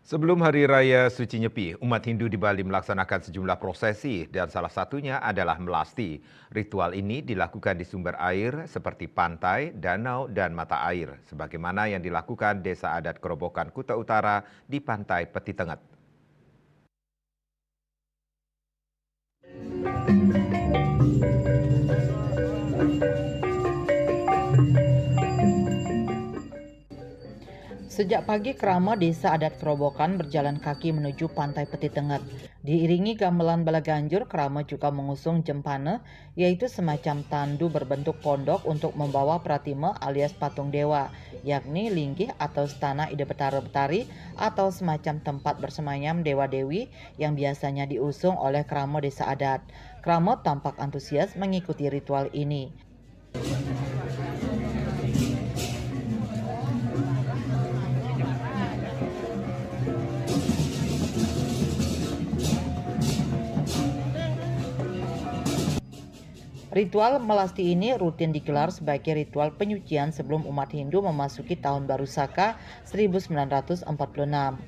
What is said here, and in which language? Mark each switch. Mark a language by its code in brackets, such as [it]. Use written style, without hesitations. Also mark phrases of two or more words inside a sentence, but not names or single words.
[id] Sebelum Hari Raya Suci Nyepi, umat Hindu di Bali melaksanakan sejumlah prosesi dan salah satunya adalah melasti. Ritual ini dilakukan di sumber air seperti pantai, danau, dan mata air, sebagaimana yang dilakukan Desa Adat Kerobokan Kuta Utara di Pantai Peti Tenget. Sejak pagi kerama Desa Adat Kerobokan berjalan kaki menuju Pantai Peti Tenget. Diiringi gamelan balaganjur, kerama juga mengusung jempana, yaitu semacam tandu berbentuk pondok untuk membawa pratime alias patung dewa, yakni linggih atau stana ide betara-betari atau semacam tempat bersemayam dewa-dewi yang biasanya diusung oleh kerama Desa Adat. Kerama tampak antusias mengikuti ritual ini. Ritual melasti ini rutin digelar sebagai ritual penyucian sebelum umat Hindu memasuki Tahun Baru Saka 1946.